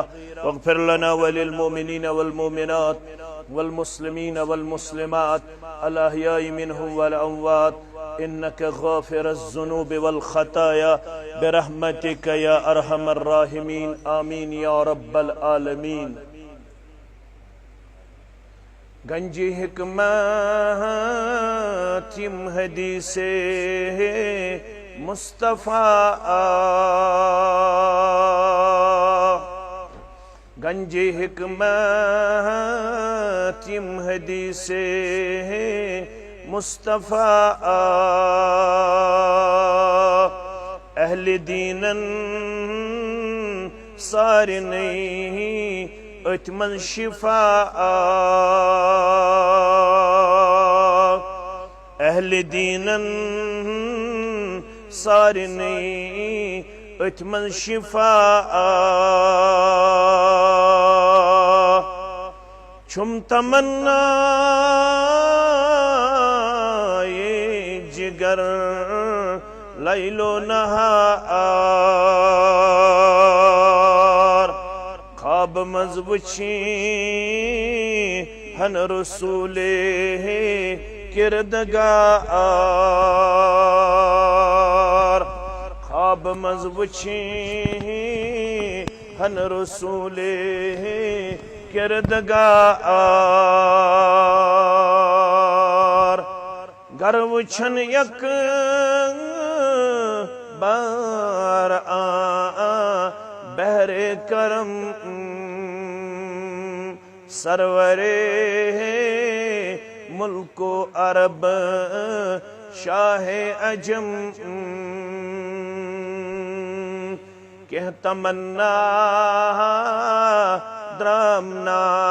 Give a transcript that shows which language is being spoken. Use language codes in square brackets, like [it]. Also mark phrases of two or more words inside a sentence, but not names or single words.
[ar] واغفر لنا وللمؤمنين والمؤمنات والمسلمين والمسلمات الأحياء منهم والأموات إنك غافر الذنوب والخطايا برحمتك يا أرحم الراحمين. آمين يا رب العالمين. [ks] گنجی حکمت حدیث مصطفیٰ گنجِ حکمت یم حدیث مصطفیٰ اہل دینن سارنی ات من شفاء اہل دینن سارنی ات من شفاء چھم تمنا یہ جگر لیل و نہار خواب مزوچی ہن رسول کردگار خواب مزوچی ہن رسول کردگار گر وچھن یک بار بہر کرم سرور ملک و عرب شاہ عجم کہ تمنا درامنا